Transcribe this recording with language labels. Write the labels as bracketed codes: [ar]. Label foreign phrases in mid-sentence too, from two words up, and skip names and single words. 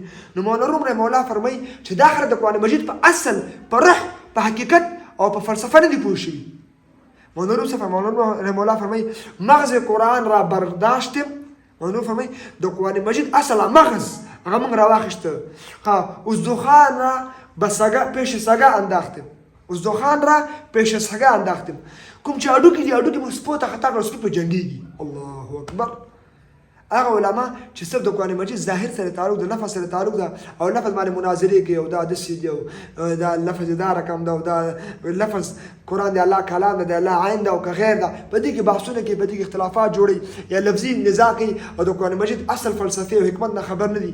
[ps] نو مولانا روم [ar] رحمه الله [ps] فرمایي چې دا خلک د قرآن مجید په اصل، په روح، په حقیقت او په فلسفه نه دي پوه شوي. مولانا روم [ar] رحمه الله [ps] فرمایي [fa] مغز قرآن را برداشتیم. [ps] مولانا فرمایي د قرآن مجید اصل مغز هغه موږ راواخیسته. [fa] ازدوخان را به سگه پیش سگه انداختیم. ازدوخان را پیش سگه انداختیم. [ps] کوم چې هډوکي دي هډوکي موږ سپو ته خطا کړو، سپي په جنګېږي. [ar] الله اکبر. [ps] هغه علما چې صرف د قرآن مجید ظاهر سره تعلق د لفظ سره تعلق ده او لفظ باندې مناظرې کوي او دا داسې دي او دا لفظ دا رقم ده او دا لفظ قرآن د الله کلام ده، د الله عین ده او که غیر ده، په دې کې بحثونه کوي، په دې کې اختلافات جوړوي یا لفظي نزاع کوي او د قرآن مجید اصل فلسفې او حکمت نه خبر نه دي.